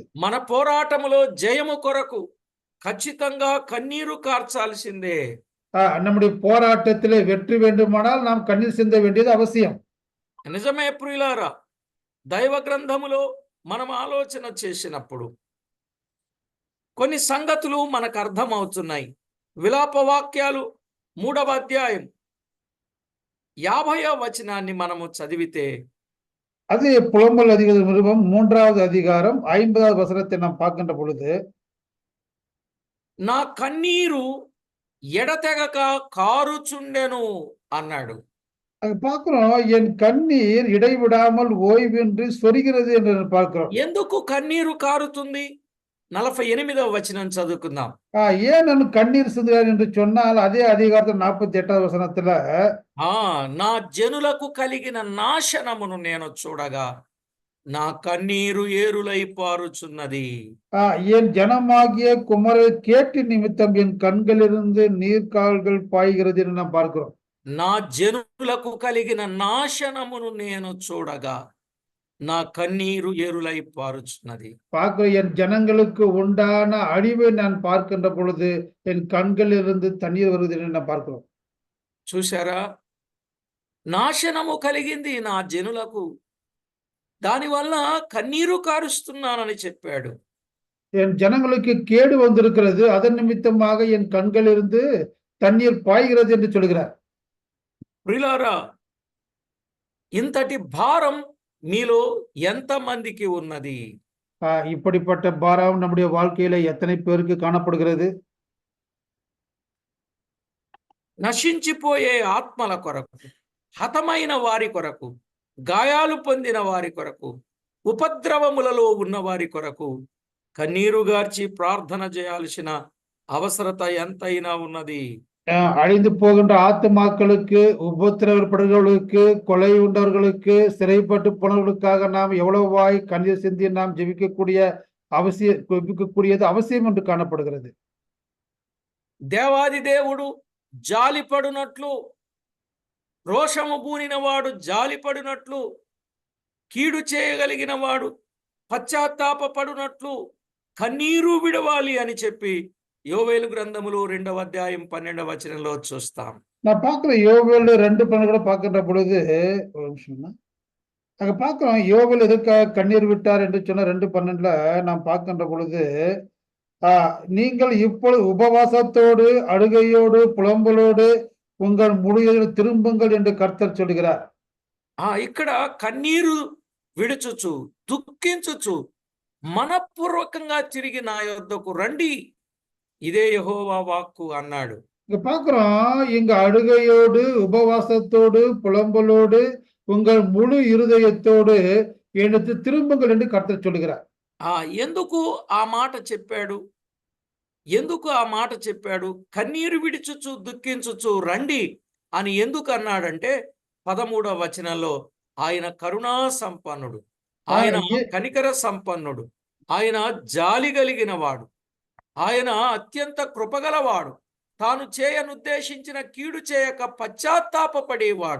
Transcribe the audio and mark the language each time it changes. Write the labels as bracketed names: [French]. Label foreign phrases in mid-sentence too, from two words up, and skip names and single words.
[Telugu] మన పోరాటములో జయము కొరకు ఖచ్చితంగా కన్నీరు కార్చాల్సిందే. [Tamil] நம்முடைய போராட்டத்திலே வெற்றி வேண்டுமானால் நாம் கண்ணீர் சிந்த வேண்டியது அவசியம். [Telugu] నిజమే ప్రియులారా, దైవ గ్రంథములో మనం ఆలోచన చేసినప్పుడు కొన్ని సంగతులు మనకు అర్థమవుతున్నాయి. విలాప వాక్యాలు 3వ అధ్యాయం 50వ వచనాన్ని మనము చదివితే [Tamil] அது புலம்பல் அதிகார நிருபம் 3வது அதிகாரம் 50வது வசனத்தை நாம் பார்க்கின்ற பொழுது, [Telugu] నా కన్నీరు ఎడతెగక కారుచుండెను అన్నాడు. [Tamil] அங்க பார்க்கிறோம் என் கண்ணீர் இடைவிடாமல் ஓய்வின்றி சொரிகிறது என்று பார்க்கிறோம். [Telugu] ఎందుకు కన్నీరు కారుతుంది? 48వ వచనం చదువుకుందాం. [Tamil] ஏன் நான் கண்ணீர் சிந்துகிறார் என்று சொன்னால் அதே அதிகாரத்தில் 48வது வசனத்துல [Telugu] నా జనులకు కలిగిన నాశనమును నేను చూడగా నా కన్నీరు ఏరులై పారుచున్నది. [Tamil] என் ஜனமாகிய குமரல் கேட்டு நிமித்தம் என் கண்களிலிருந்து நீர்க்கால்கள் பாய்கிறது என்று நாம் பார்க்கிறோம். [Telugu] నా జనులకు కలిగిన నాశనమును నేను చూడగా నా కన్నీరు ఏరులై పారుచున్నది. [Tamil] பார்க்கிறோம் என் ஜனங்களுக்கு உண்டான அழிவை நான் பார்க்கின்ற பொழுது என் கண்களிலிருந்து தண்ணீர் வருகிறது என்று நாம் பார்க்கிறோம். [Telugu] చూశారా, నాశనము కలిగింది నా జనులకు, దానివల్ల కన్నీరు కారుస్తున్నానని చెప్పాడు. [Tamil] என் ஜனங்களுக்கு கேடு வந்திருக்கிறது, அதன் நிமித்தமாக என் கண்களிலிருந்து தண்ணீர் பாய்கிறது என்று சொல்கிறார். [Telugu] ప్రియులారా, ఇంతటి భారం మీలో ఎంతమందికి ఉన్నది? [Tamil] இப்படிப்பட்ட பாரம் நம்முடைய வாழ்க்கையில எத்தனை பேருக்கு காணப்படுகிறது? [Telugu] నశించిపోయే ఆత్మల కొరకు, హతమైన వారి కొరకు, గాయాలు పొందిన వారి కొరకు, ఉపద్రవములలో ఉన్న వారి కొరకు కన్నీరుగార్చి ప్రార్థన చేయాల్సిన అవసరత ఎంతైనా ఉన్నది. [Tamil] அழிந்து போகின்ற ஆத்துமாக்களுக்கு, உபத்திரவப்படுகிறவர்களுக்கு, கொலை உண்டவர்களுக்கு, சிறைப்பட்டு போனவர்களுக்காக நாம் எவ்வளவாய் கண்ணீர் சிந்தி நாம் ஜெபிக்கக்கூடியது அவசியம் என்று காணப்படுகிறது. [Telugu] దేవాది దేవుడు జాలిపడునట్లు, రోషము పూనిన వాడు జాలిపడినట్లు, కీడు చేయగలిగిన వాడు పశ్చాత్తాపపడునట్లు కన్నీరు విడవాలి అని చెప్పి యోవేలు గ్రంథములో 2వ అధ్యాయం 12వ వచనంలో చూస్తాం. [Tamil] நான் பார்க்கிறேன் யோவேல் 2:12 கூட பார்க்கின்ற பொழுது, ஒரு நிமிஷம், அங்க பார்க்கிறோம் யோவேல் எதற்காக கண்ணீர் விட்டார் என்று சொன்ன 2:12 நாம் பார்க்கின்ற பொழுது, நீங்கள் இப்பொழுது உபவாசத்தோடு அழுகையோடு புலம்பலோடு உங்கள் முடிவில் திரும்புங்கள் என்று கர்த்தர் சொல்கிறார். [Telugu] ఇక్కడ కన్నీరు విడుచుచు దుఃఖించుచు మనపూర్వకంగా తిరిగి నా యొద్దకు రండి, ఇదే యెహోవా వాక్కు అన్నాడు. [Tamil] இங்க பார்க்கிறோம், இங்க அழுகையோடு உபவாசத்தோடு புலம்பலோடு உங்கள் முழு இருதயத்தோடு எனக்கு திரும்புங்கள் என்று கர்த்தர் சொல்கிறார். [Telugu] ఎందుకు ఆ మాట చెప్పాడు? ఎందుకు ఆ మాట చెప్పాడు? కన్నీరు విడిచుచు దుఃఖించుచు రండి అని ఎందుకు అన్నాడంటే 13వ వచనంలో ఆయన కరుణా సంపన్నుడు, ఆయన కనికర సంపన్నుడు, ఆయన జాలి కలిగిన వాడు, ఆయన అత్యంత కృపగలవాడు, తాను చేయనుద్దేశించిన కీడు చేయక పశ్చాత్తాపపడేవాడు.